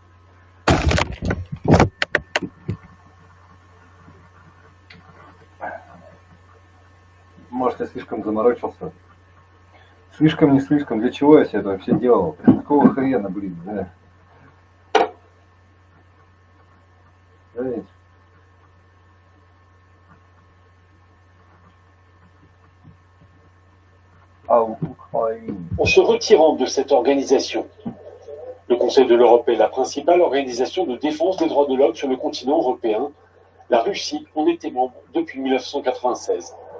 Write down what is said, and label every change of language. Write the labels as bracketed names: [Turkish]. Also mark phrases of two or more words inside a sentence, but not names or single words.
[Russian] Может, я слишком заморочился. Слишком, не слишком. Для чего я себе это вообще делал? Какого хрена, блин, да? Знаете? [French] En se retirant de cette organisation, le Conseil de l'Europe est la principale organisation de défense des droits de l'homme sur le continent européen. La Russie en était membre depuis 1996.